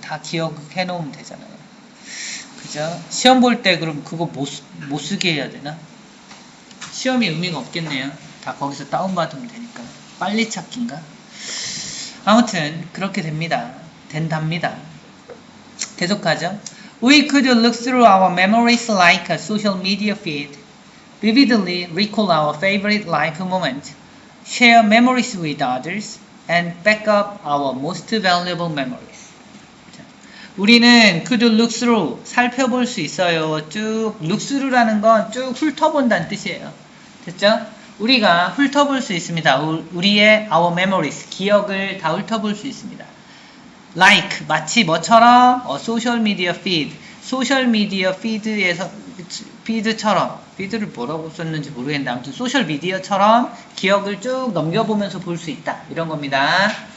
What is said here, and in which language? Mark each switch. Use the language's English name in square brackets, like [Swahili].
[Korean] 다 기억해 놓으면 되잖아요. 그죠? 시험 볼 때 그럼 그거 못 쓰게 해야 되나? 시험이 의미가 없겠네요. 다 거기서 다운받으면 되니까. 빨리 찾기인가? 아무튼 그렇게 된답니다. 계속하죠. [English] We could look through our memories like a social media feed, vividly recall our favorite life moment, share memories with others, and back up our most valuable memories. [Korean] 우리는 [English] could look through, [Korean] 살펴볼 수 있어요. 쭉, look through라는 건 쭉 훑어본다는 뜻이에요. 됐죠? 우리가 훑어볼 수 있습니다. 우리의 our memories, 기억을 다 훑어볼 수 있습니다. Like, 마치 뭐처럼? [English] social media feed, [Korean] 소셜 미디어 피드에서, 피드처럼, 피드를 뭐라고 썼는지 모르겠는데, 아무튼 소셜 미디어처럼 기억을 쭉 넘겨보면서 볼 수 있다. 이런 겁니다.